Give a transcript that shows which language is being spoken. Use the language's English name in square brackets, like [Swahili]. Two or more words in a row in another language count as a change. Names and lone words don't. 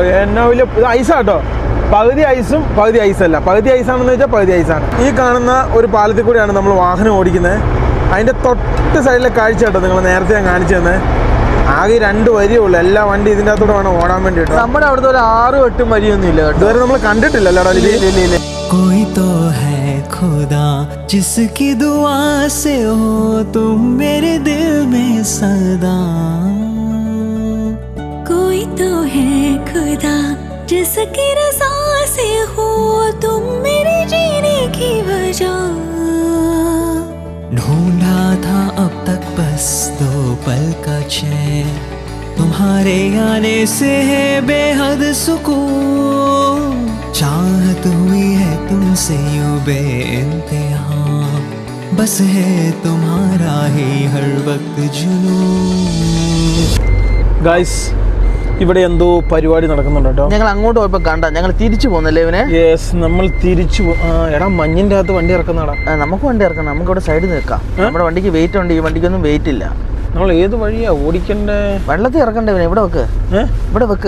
[Malayalam] എന്നാ വലിയ ഐസാട്ടോ. പകുതി ഐസും പകുതി ഐസല്ല. പകുതി ഐസാണെന്ന് വെച്ചാൽ പകുതി ഐസാണ്. ഈ കാണുന്ന ഒരു പാലത്തിൽ കൂടെയാണ് നമ്മൾ വാഹനം ഓടിക്കുന്നത്. അതിൻ്റെ തൊട്ട് സൈഡിലെ കാഴ്ച കേട്ടോ നിങ്ങൾ നേരത്തെ ഞാൻ കാണിച്ചു തന്നെ. ആകെ 2 വരിയേ ഉള്ളൂ. എല്ലാ വണ്ടി ഇതിൻ്റെ അകത്തോടെ വേണം ഓടാൻ വേണ്ടിയിട്ട്. നമ്മുടെ അവിടുത്തെ ഒരു 6-8 വരിയൊന്നും ഇല്ല കേട്ടോ. ഇതുവരെ നമ്മൾ കണ്ടിട്ടില്ലല്ലോ. [Hindi] कोई तो है खुदा जिसकी दुआ से हो तुम मेरे दिल में सदा. कोई तो है खुदा जिसकी रज़ा से हो तुम मेरे जीने की वजह. ढूंढा था अब तक बस 2 पल का चैन. तुम्हारे आने से है बेहद सुकून. चाहत हुई है तुमसे यूं बेइंतहा. बस है तुम्हारा ही हर वक्त जुनून. [Malayalam] ഗൈസ് ഇവിടെ എന്തോ പരിപാടി നടക്കുന്നുണ്ട് കേട്ടോ. ഞങ്ങൾ അങ്ങോട്ട് പോയപ്പോൾ ഞങ്ങൾ തിരിച്ചു പോകുന്നല്ലേ ഇവനെ. യെസ് നമ്മൾ തിരിച്ചു എടാ മഞ്ഞിൻ്റെ അകത്ത് വണ്ടി ഇറക്കുന്നതാടാ. നമുക്ക് വണ്ടി ഇറക്കണം. നമുക്ക് ഇവിടെ സൈഡിൽ നിൽക്കാം. നമ്മുടെ വണ്ടിക്ക് വെയിറ്റ് ഉണ്ട്. ഈ വണ്ടിക്കൊന്നും വെയിറ്റ് ഇല്ല. നമ്മൾ ഏത് വഴിയാ ഓടിക്കണ്ടേ? വെള്ളത്തിൽ ഇറക്കണ്ടേ ഇവനെ? ഇവിടെ വെക്ക്.